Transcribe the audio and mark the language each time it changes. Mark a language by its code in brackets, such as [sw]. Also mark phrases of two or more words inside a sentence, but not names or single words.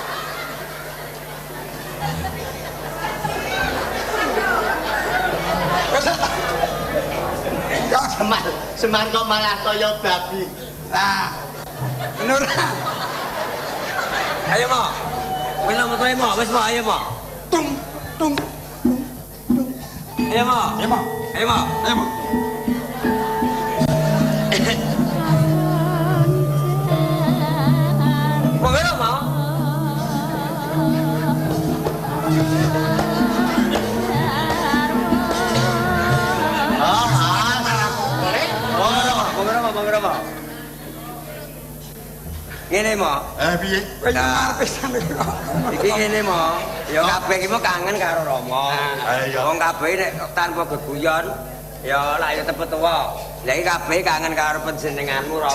[jv] Semar kok malah kaya babi. Nah, bener. Ayo, Mo. Wis lo metu Mo, wis Mo, ayo Mo. Tung, tung. Ayo, Mo. Ayo, Mo. Ayo, Mo. Ayo, Mo. Mo kira, Mo. Oh, Mo kira, Mo. Ngene, Mo. Piye? Kowe nyamar pisan iki. Iki ngene, Mo. Ya kabeh iki mau kangen karo Rama. Ayo. Wong kabeh nek tanpa geguyon ya lak ya tepet tuwa. Lah iki kabeh kangen karo panjenenganmu Rama.